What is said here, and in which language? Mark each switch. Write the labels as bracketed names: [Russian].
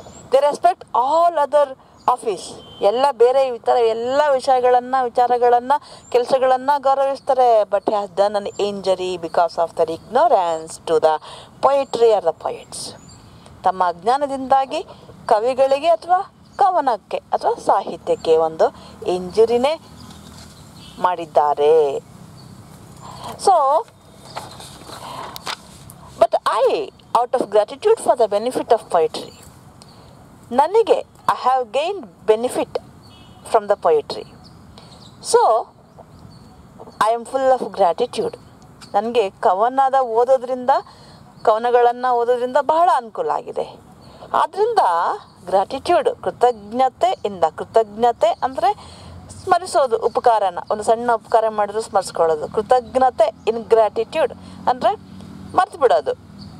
[English] They respect all other office. [Kannada] ಎಲ್ಲ ಬೇರೆ ಇತರ ಎಲ್ಲ ವಿಚಾರಗಳನ್ನು ಕೆಲಸಗಳನ್ನು ಗೌರವಿಸ್ತಾರೆ. [English] But has done an injury because of their ignorance to the poetry or the poets. [Kannada] ತಮ್ಮ ಅಜ್ಞಾನದಿಂದಾಗಿ ಕವಿಗಳಿಗೆ ಅಥವಾ ಕವನಕ್ಕೆ ಅಥವಾ ಸಾಹಿತ್ಯಕ್ಕೆ ಒಂದು ಇಂಜುರಿನೇ ಮಾಡಿದ್ದಾರೆ. [English] So, but I, out of gratitude for the benefit of poetry, I have gained benefit from the poetry. So, I am full of gratitude. [Kannada] ನನಗೆ ಕವನಗಳನ್ನು ಓದೋದ್ರಿಂದ ಬಹಳ ಅನುಕೂಲ ಆಗಿದೆ. ಆದ್ದರಿಂದ ಗ್ರಾಟಿಟ್ಯೂಡ್, ಕೃತಜ್ಞತೆ ಅಂದರೆ ಸ್ಮರಿಸೋದು, ಉಪಕಾರನ, ಒಂದು ಸಣ್ಣ ಉಪಕಾರ ಮಾಡಿದ್ರು ಸ್ಮರಿಸ್ಕೊಳ್ಳೋದು. ಕೃತಜ್ಞತೆ, ಗ್ರಾಟಿಟ್ಯೂಡ್ ಅಂದರೆ ಮರ್ತು ಬಿಡೋದು.